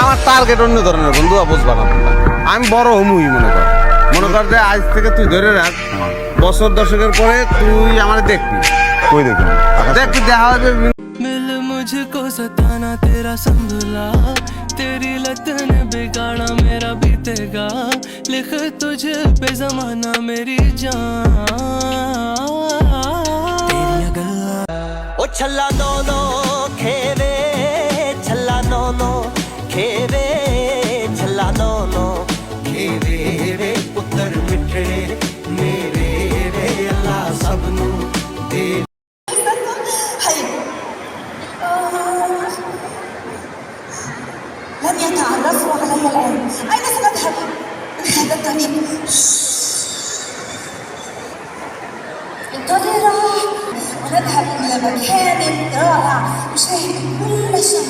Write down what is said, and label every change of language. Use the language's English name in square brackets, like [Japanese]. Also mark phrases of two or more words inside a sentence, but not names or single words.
[Bangla] টার্গেট অন্য ধরনের বন্ধু, বুঝবা না তোমরা। আমি বড় হমুই মনে কর যে আজ থেকে তুই ধরে রাখ, বছর দশকের পরে তুই আমার দেখবি। কই দেখুন দেখবি, দেখা হবে। [Hindi] मिल मुझको सताना तेरा संभला, तेरी लत ने बिगाड़ा मेरा बीतेगा, लिख तुझ पे जमाना मेरी जान। [Punjabi] ਤੇਰੀ ਗੱਲਾਂ ਓ ਛੱਲਾ ਨੋ ਖੇਵੇ, ਛੱਲਾ ਨੋ ਖੇਵੇ, ਛੱਲਾ ਨੋ ਖੇਵੇ ਰੇ ਪੁੱਤਰ ਮਿਠੜੇ ਮੇਰੇ ਰੇ ਅੱਲਾ ਸਭਨੂੰ ਦੇ। [Arabic] لم يتعرفوا علي الآن. أين سنذهب من هذا الطريق؟ انتظرا ونذهب إلى مكان رائع نشاهد كل شيء.